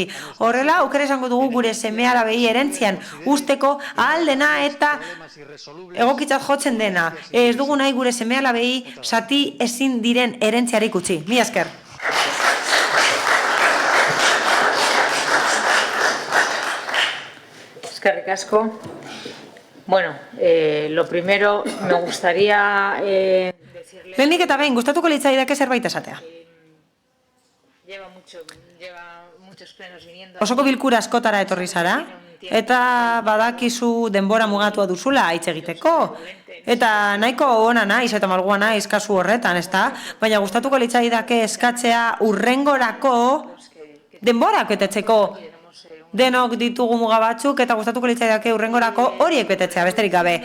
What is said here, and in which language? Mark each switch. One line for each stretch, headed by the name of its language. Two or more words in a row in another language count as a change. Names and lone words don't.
Basque: Horrela, aukera izango dugu gure seme-alabei erentzian usteko ahaldena eta egokitzat jotzen dena. Ez dugu nahi gure seme-alabei zati ezin diren erentziarik utzi. Mila esker. Eskerrik asko. Bueno,
Spanish: lo primero me gustaría decirle...
Basque: Lehenik eta behin, gustatuko litzaidake zerbait esatea.
Spanish: Lleva muchos plenos viniendo...
Basque: Osoko bilkura askotara etorri zara, eta badakizu denbora mugatua duzula hitz egiteko. Eta nahiko ona naiz eta malgua naiz kasu horretan, ezta? Baina gustatuko litzaidake eskatzea urrengorako denborak betetzeko. Denok ditugu muga batzuk eta gustatuko litzaidake urrengorako horiek betetzea, besterik gabe.